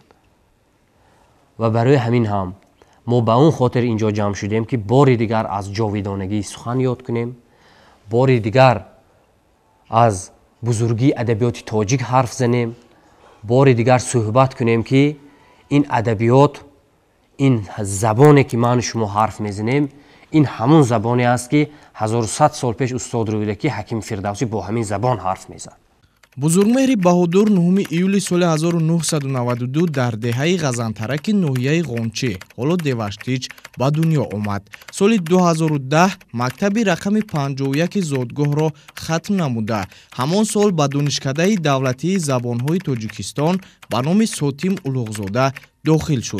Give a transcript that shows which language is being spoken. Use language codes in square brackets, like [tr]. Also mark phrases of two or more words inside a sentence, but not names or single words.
[fa] و برای همین هم ما به اون خاطر اینجا جمع شدیم که باری دیگر از جاویدانگی سخن یاد کنیم، باری دیگر از بزرگی ادبیات تاجیک حرف زنیم، باری دیگر صحبت کنیم که این ادبیات، این زبانی که من شما حرف میزنیم، این همون زبانی است که 1100 سال پیش استاد رودکی حکیم فردوسی با همین زبان حرف میزد. [tg] бузургмеҳри баҳодур 9 июли соли 1992 дар деҳаи ғазантараки ноҳияи ғончӣ ҳоло деваштич ба дунё омад. соли 2010 мактаби рақами 51 зодгоҳро хатм намуда, ҳамон сол ба донишкадаи давлатии забонҳои Тоҷикистон ба номи Сотим Улуғзода дохил шуд.